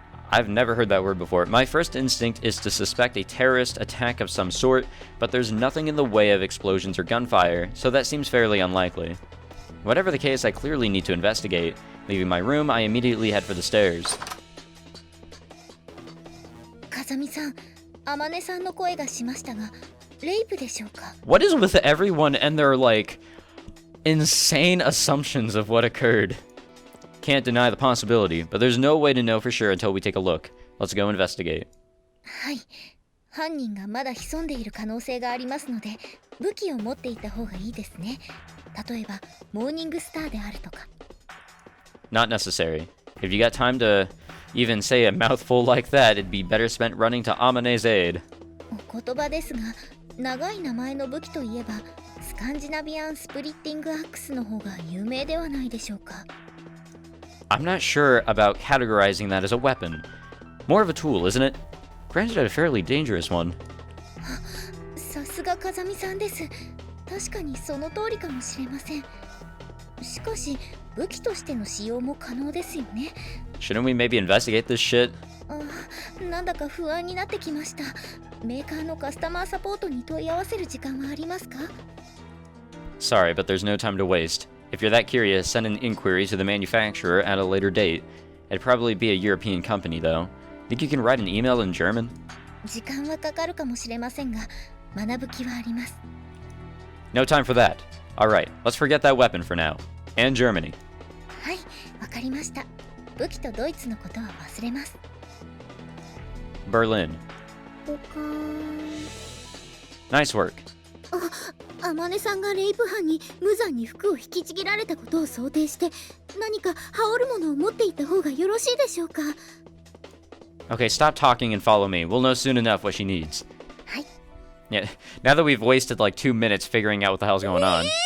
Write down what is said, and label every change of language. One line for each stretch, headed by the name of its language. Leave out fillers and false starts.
English: I've never heard that word before. My first instinct is to suspect a terrorist attack of some sort, but there's nothing in the way of explosions or gunfire, so that seems fairly unlikely. Whatever the case, I clearly need to investigate. Leaving my room, I immediately head for the stairs.
Japanese: 風見さん、天音さんの声がしましたが、レイプでしょうか？
English: What is with everyone and their insane assumptions of what occurred. Can't deny the possibility, but there's no way to know for sure until we take a look. Let's go investigate.
Japanese: はい、犯人がまだ潜んでいる可能性がありますので、武器を持っていた方がいいですね。例えばモーニングスターであるとか。
English: Not necessary. If you got time to even say a mouthful like that, it'd be better spent running to Amane's aid.
Japanese: お言葉ですが、長い名前の武器といえばスカンジナビアンスプリッティングアックスの方が有名ではないでしょうか。
English: I'm not sure about categorizing that as a weapon. More of a tool, isn't it? Granted, a fairly dangerous one.
Japanese: さすが風見さんです。確かにその通りかもしれません。しかし武器としての使用も可能ですよね。
English: Shouldn't we maybe investigate this shit?
Japanese: なんだか不安になってきました。メーカーのカスタマーサポートに問い合わせる時間はありますか？
English: Sorry, but there's no time to waste. If you're that curious, send an inquiry to the manufacturer at a later date. It'd probably be a European company, though. Think you can write an email in German?
Japanese: 時間はかかるかもしれませんが、学ぶ気はあります。
English: No time for that. Alright, let's forget that weapon for now. And Germany.
Japanese: はい、わかりました。武器とドイツのことは忘れます。
English: Berlin. 他 Nice work.
Japanese: あまねさんがレイプ犯に無残に服を引きちぎられたことを想定して何か羽織るものを持っていた方がよろしいでしょうか。
English: Okay, stop talking and follow me. We'll know soon enough what she needs.
Japanese: はい。
English: Yeah, now that we've wasted like 2 minutes figuring out what the hell's going on.